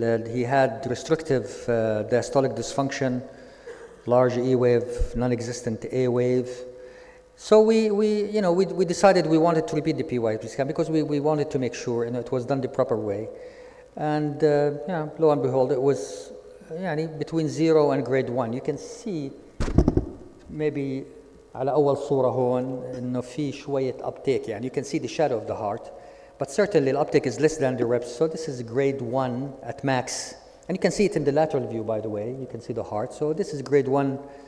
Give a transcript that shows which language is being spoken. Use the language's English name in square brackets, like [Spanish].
[English] He had restrictive diastolic dysfunction, large E wave, non-existent A wave. So we decided we wanted to repeat the PYP scan because we wanted to make sure it was done the proper way. And lo and behold, it was between 0 and grade 1. You can see maybe [Arabic] على أول صورة هون إنه في شوية [English] uptake. You can see the shadow of the heart. But certainly the uptake is less than the reps, so this is grade 1 at max. And you can see it in the lateral view, by the way. You can see the heart. So this is grade 1.